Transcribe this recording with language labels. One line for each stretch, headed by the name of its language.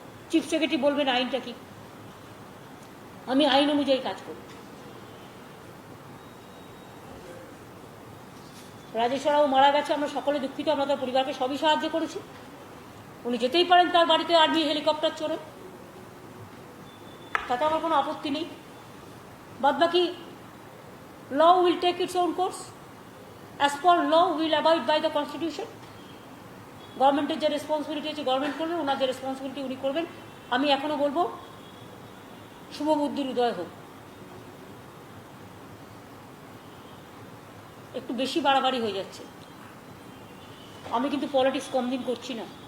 Bangla: Chief secretary বলবেন আইনটা কি, আমি আইন অনুযায়ী কাজ করব। রাজেশ্বরাও মারা গেছে, আমরা সকলে দুঃখিত, আমরা তার পরিবারকে সবই সাহায্য করেছি। উনি যেতেই পারেন তার বাড়িতে আর্মি হেলিকপ্টার চড়ে, তাতে আমার কোনো আপত্তি নেই।
English: বাদবাকি law will take its own course. As per law, we will abide by the constitution.
Bangla: গভর্নমেন্টের যে রেসপন্সিবিলিটি আছে গভর্নমেন্ট করবে, ওনার যে রেসপন্সিবিলিটি উনি করবেন। আমি এখনো বলবো শুভ বুদ্ধির উদয় হোক। একটু বেশি বাড়াবাড়ি হয়ে যাচ্ছে। আমি কিন্তু পলিটিক্স কম দিন করছি না।